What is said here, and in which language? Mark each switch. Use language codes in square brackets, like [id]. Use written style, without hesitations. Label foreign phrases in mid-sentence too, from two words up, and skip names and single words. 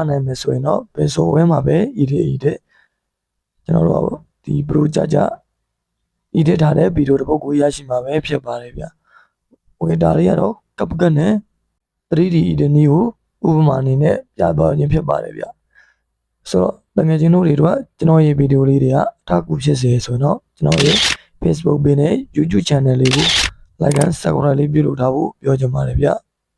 [my] နိုင်မယ်ဆိုရင်တော့ဘယ် software မှာပဲ edit ကျွန်တော်တို့ဒီ pro ကြ edit ထားတဲ့ဗီဒီယိုတစ်ပုဒ်ကိုရရှိမှာပဲဖြစ်ပါတယ်ဗျโอเคဒါလေးကတော့ CapCut နဲ့ 3D edit နည်းကိုဥပမာအနေနဲ့ပြသွားခြင်းဖြစ်ပါတယ်ဗျဆိုတော့တကယ်ချင်းတို့တွေတော့ကျွန်တော်ရဲ့ဗီဒီယိုလေးတွေကအထောက်အကူဖြစ်စေဆိုတော့ကျွန်တော်ရဲ့ Facebook page နဲ့ YouTube channel လေးကို [en] like and subscribe [my] လေးပြုလုပ်ထားဖို့ပြောချင်ပါတယ်ဗျ